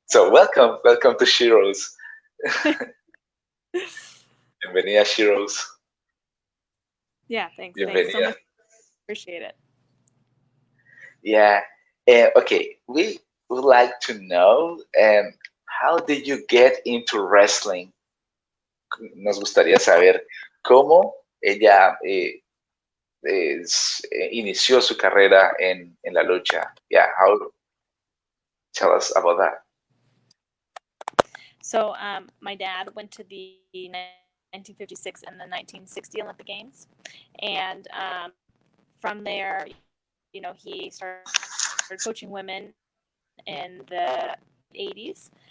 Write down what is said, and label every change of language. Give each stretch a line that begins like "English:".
English: So welcome to Sheroes.
Spanish: Bienvenida,
English: Sheroes. Yeah, thanks.
Spanish: Bienvenida.
English: Thanks so much. Appreciate it. Yeah. Okay, we would like to know how did you get into wrestling?
Spanish: Nos gustaría saber cómo ella inició su carrera en la lucha.
English: Yeah, tell us about that. So my dad went to the 1956 and the 1960 Olympic Games, and from there, he started coaching women in the 80s.